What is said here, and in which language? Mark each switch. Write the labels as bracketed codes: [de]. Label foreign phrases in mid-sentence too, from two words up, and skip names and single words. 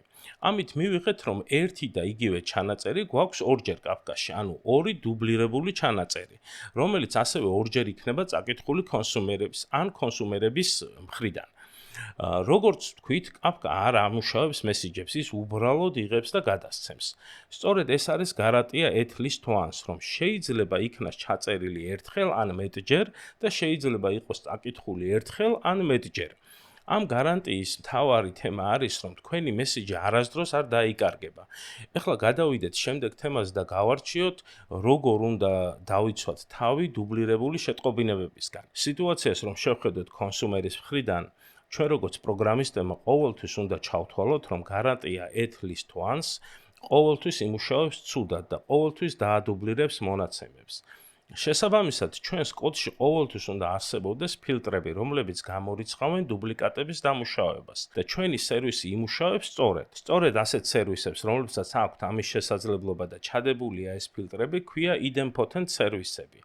[ka] ამით მივიღეთ, რომ ერთი და იგივე ჩანაწერი გვაქვს ორჯერ კაფკაში, ანუ ორი დუბლირებული ჩანაწერი, რომელიც ასევე ორჯერ იქნება წაკითხული კონსუმერების ან კონსუმერების მხრიდან. როგორც თქვით, კაფკა არ ამუშავებს მესიჯებს, ის უბრალოდ იღებს და გადასცემს. სწორედ ეს არის გარანტია [en] at least once, [ka] რომ შეიძლება იქნას ჩაწერილი ერთხელ ან მეტჯერ და შეიძლება იყოს წაკითხული ერთხელ ან მეტჯერ. ამ გარანტიის მთავარი თემა არის, რომ თქვენი მესიჯი არასდროს არ დაიკარგება. ეხლა გადავიდეთ შემდეგ თემაზე და გავარჩიოთ, როგორ უნდა დავიცვათ თავი დუბლირებული შეტყობინებებისგან. სიტუაციას რომ შევხედოთ კონსუმერის მხრიდან, ჩვენ როგორც პროგრამისტებმა ყოველთვის უნდა ჩავთვალოთ, რომ გარანტია [en] at least once [ka] ყოველთვის იმუშავებს ცუდად და ყოველთვის დაადუბლირებს მონაცემებს. შესაბამისად, ჩვენს კოდში ყოველთვის უნდა არსებობდეს ფილტრები, რომლებიც გამორიცხავენ დუბლიკატების დამუშავებას და ჩვენი სერვისი იმუშავებს სწორედ. სწორედ ასეთ სერვისებს, რომლებსაც აქვთ ამის შესაძლებლობა და ჩადებულია ეს ფილტრები, ქვია idempotent სერვისები.